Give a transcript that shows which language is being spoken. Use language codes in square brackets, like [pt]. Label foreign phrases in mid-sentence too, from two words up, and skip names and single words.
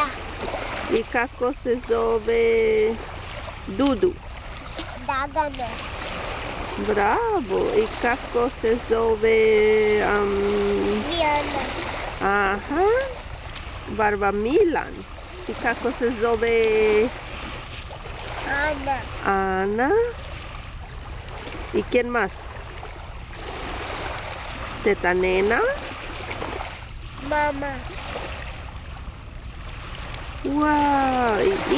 [hr] I kako se zove Dudu? Dagana. Bravo! I kako se zove... Mijana. Ajá. Barba Milan. I kako se zove Ana. [es] Ana? ¿Y quién más? [hr] Teta Nena. Mama. Wow.